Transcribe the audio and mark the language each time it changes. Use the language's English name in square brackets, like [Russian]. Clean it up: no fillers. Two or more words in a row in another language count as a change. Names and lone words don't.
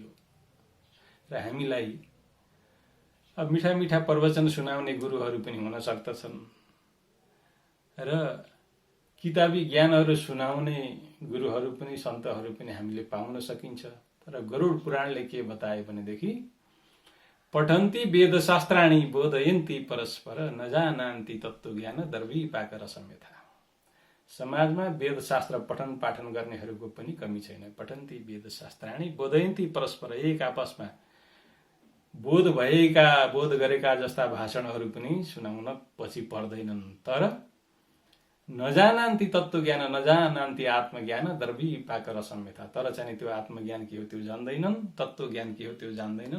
[Nepali] र हामीलाई अब मिठा मिठा प्रवचन सुनाउने गुरुहरू पनि हुन सक्दछन्, र किताबी ज्ञानहरू सुनाउने गुरुहरू पनि सन्तहरू पनि हामीले पाउन सकिन्छ। तर गरुड पुराणले के बताए भनेदेखि [Sanskrit] पठन्ति वेदशास्त्राणि बोधयन्ति परस्पर नजानान्ति तत्त्वज्ञान दर्वीपाक रसम्यथा। [Nepali] समाजमा वेदशास्त्र पठन पाठन गर्नेहरूको पनि कमी छैन। [Sanskrit] पठन्ति वेदशास्त्राणि बोधयन्ति परस्पर, [Nepali] एक आपसमा बोध गरेका जस्ता भाषणहरू पनि सुनाउन पछि पर्दैनन्। तर [Sanskrit] नजानान्ति तत्त्वज्ञान, नजानान्ति आत्मज्ञान दर्वीपाक रसम्यथा, [Nepali] तर चाहिँ त्यो आत्मज्ञान के हो त्यो जान्दैनन्, तत्त्वज्ञान के हो त्यो जान्दैनन्।